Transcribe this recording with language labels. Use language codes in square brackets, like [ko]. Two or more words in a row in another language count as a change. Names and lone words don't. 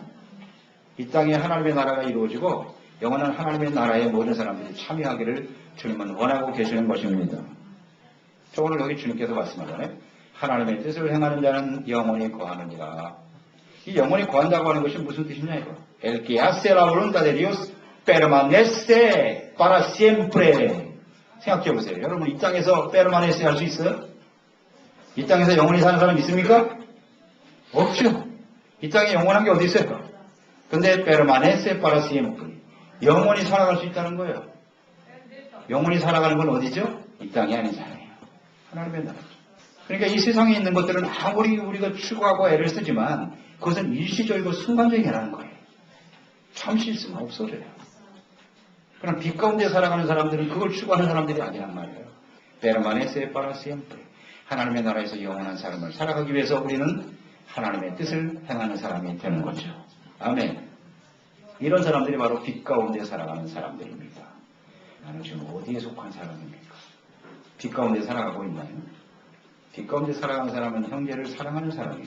[ko] 이 땅에 하나님의 나라가 이루어지고 영원한 하나님의 나라에 모든 사람들이 참여하기를 주님은 원하고 계시는 것입니다. 오늘 여기 주님께서 말씀하잖아요. 하나님의 뜻을 행하는 자는 영원히 거하느니라. 이 영원히 거한다고 하는 것이 무슨 뜻이냐 이거. [es] El que hace la voluntad de Dios permanece para siempre. [ko] 생각해 보세요. 여러분 이 땅에서 permanece 할 수 있어요? 이 땅에서 영원히 사는 사람 있습니까? 없죠. 이 땅에 영원한 게 어디 있어요? 근데 [es] permanece para siempre. [ko] 영원히 살아갈 수 있다는 거예요. 영원히 살아가는 건 어디죠? 이 땅이 아니잖아요. 하나님의 나라죠. 그러니까 이 세상에 있는 것들은 아무리 우리가 추구하고 애를 쓰지만 그것은 일시적이고 순간적이라는 거예요. 잠시 있으면 없어져요. 그럼 빛 가운데 살아가는 사람들은 그걸 추구하는 사람들이 아니란 말이에요. [es] permanece para siempre. [ko] 하나님의 나라에서 영원한 삶을 살아가기 위해서 우리는 하나님의 뜻을 행하는 사람이 되는 거죠. 아멘. 이런 사람들이 바로 빛 가운데 살아가는 사람들입니다. 나는 지금 어디에 속한 사람입니까? 빛 가운데 살아가고 있나요? 빛 가운데 살아가는 사람은 형제를 사랑하는 사람이에요.